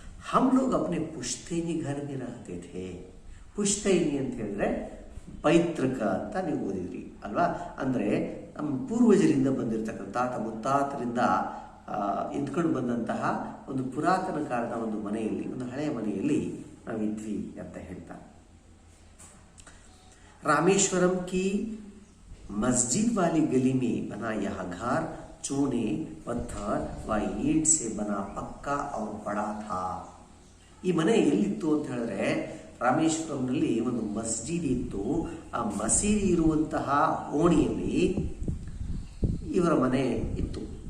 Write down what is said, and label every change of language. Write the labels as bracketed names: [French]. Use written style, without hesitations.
[Hindi] हम लोग अपने पुश्तैनी घर में रहते थे. [Kannada] ಪುಶ್ತೈನಿ ಅಂತ ಹೇಳಿದ್ರೆ ಪೈತೃಕ ಅಂತ ನೀವು ಓದಿದ್ರಿ ಅಲ್ವಾ? ಅಂದರೆ ನಮ್ಮ ಪೂರ್ವಜರಿಂದ ಬಂದಿರತಕ್ಕಂಥ ಮುತ್ತಾತರಿಂದ ಇದ್ಕೊಂಡು ಬಂದಂತಹ ಒಂದು ಪುರಾತನ ಕಾಲದ ಒಂದು ಮನೆಯಲ್ಲಿ, ಒಂದು ಹಳೆಯ ಮನೆಯಲ್ಲಿ ನಾವಿದ್ವಿ ಅಂತ ಹೇಳ್ತಾರೆ. [Hindi] ರಾಮೇಶ್ವರಂ ಕಿ मस्जिद वाली गली में बना यह घर चूने पत्थर व ईंट से बना पक्का और बड़ा था. [Kannada] ಈ ಮನೆ ಎಲ್ಲಿತ್ತು ಅಂತ ಹೇಳಿದ್ರೆ ರಾಮೇಶ್ವರಂನಲ್ಲಿ ಒಂದು ಮಸ್ಜಿದ್ ಇತ್ತು. ಆ ಮಸೀದಿ ಇರುವಂತಹ ಓಣಿಯಲ್ಲಿ ಇವರ ಮನೆ ಇತ್ತು.